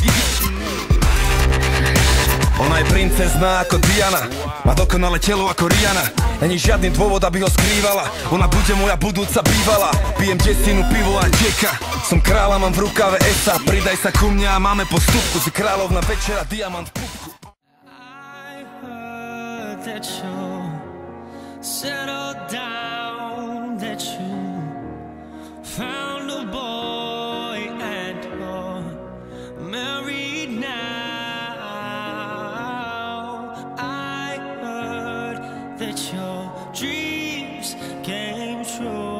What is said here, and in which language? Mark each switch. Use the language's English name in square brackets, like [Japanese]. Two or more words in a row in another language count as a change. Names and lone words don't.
[Slovak] Ona je princezná ako Diana, má dokonalé telo ako Rihanna. Není žiadny dôvod, aby ho skrývala. Ona bude moja budúca bývalá. Pijem desinu, pivo a deka. Som kráľa, mám v rukave esa. Pridaj sa ku mne a máme postupku. Si kráľovna večera, diamant v pupku. [English] I heard that you settled down, that you found a boy and you're married now. I heard that your dreams came true.